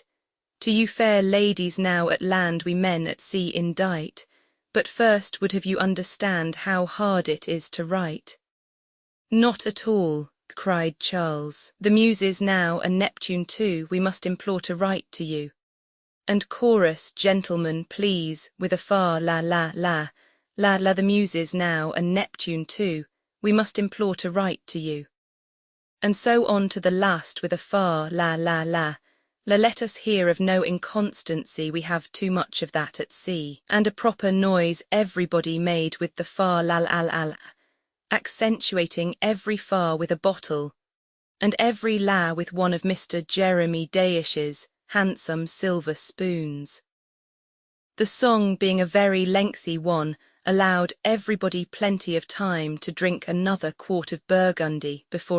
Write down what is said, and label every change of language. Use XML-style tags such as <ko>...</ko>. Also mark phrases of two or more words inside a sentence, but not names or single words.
<en>To you fair ladies now at land we men at sea indite, but first would have you understand how hard it is to write. Not at all, cried Charles. The Muses now and Neptune too we must implore to write to you. And chorus, gentlemen, please, with a fa la la la. La la the Muses now and Neptune too, we must implore to write to you. And so on to the last with a fa la la la. La let us hear of no inconstancy, we have too much of that at sea. And a proper noise everybody made with the fa la la la, accentuating every fa with a bottle, and every la with one of Mr. Jeremy Dayish's handsome silver spoons. The song, being a very lengthy one, allowed everybody plenty of time to drink another quart of Burgundy before</en>